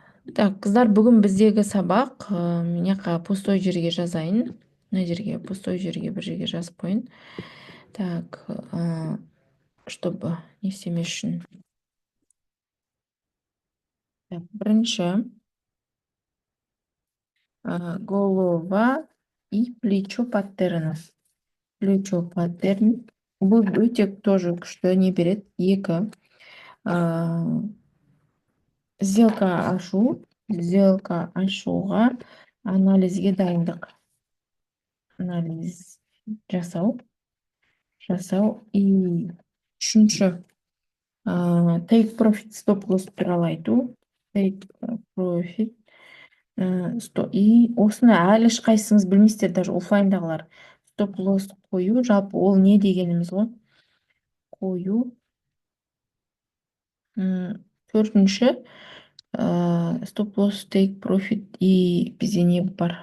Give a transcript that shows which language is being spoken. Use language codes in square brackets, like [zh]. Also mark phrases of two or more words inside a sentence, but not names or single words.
[kk] Так, қыздар, бүгін біздегі сабақ, мына жаққа пустой жерге жазайын. Мына жерге пустой жерге бір жерге жазып қойын. [ru] Так, чтобы не [kk] істемес үшін. [ru] Так, бірінші голова и плечо паттерна. Плечо паттерн. [kk] Бұл өте тоже күшті не береді. Екі. Сделка ашуға анализге дайындық. Анализ жасау. И үшінші [en] take profit stop loss [kk] туралы айту. [en] Take profit [kk] и осыны әлі ешқайсыңыз білмейсіздер, даже оффлайндағылар. [en] stop loss [kk] қою, жалпы ол не дегеніміз ғой? Қою. Төртінші [en] stop loss, take profit [kk] и бізде не бар?